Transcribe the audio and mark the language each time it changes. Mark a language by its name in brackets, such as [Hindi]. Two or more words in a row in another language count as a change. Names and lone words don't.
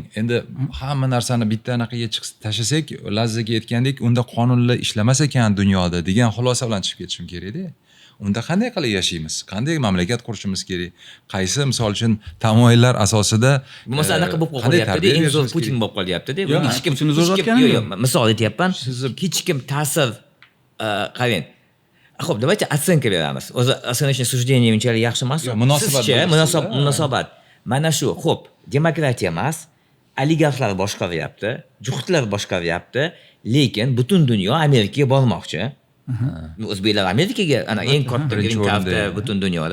[Uzbek] Endi hamma narsani bitta anaqaga tashlasak, Lazizaga aytgandek, unda qonunlar ishlamas ekan dunyoda degan xulosa bilan chiqib ketishim kerak-da. Unda qanday qilib yashaymiz? Qanday mamlakat qurishimiz kerak? Qaysi misol uchun tamoyillar asosida Bo'lmasa anaqa bo'lib qolyapti-da, eng zo'r Putin bo'lib qolyapti-da. Bu hech kim misol aytyapman. Hech kim ta'sir qarang. Xo'p, [Russian] давайте оценка beramiz. [Uzbek] O'zi [Russian] оценочное суждение [Uzbek] unchalik yaxshi emas. Munosabat. Mana shu, xo'p, demokratiya emas, oligarxlar boshqaryapti, juhtlar boshqaryapti, lekin butun dunyo Amerikaga bormoqchi. O'zbeklar Amerikaga ana eng katta [English] green cardda [Uzbek] butun dunyoda.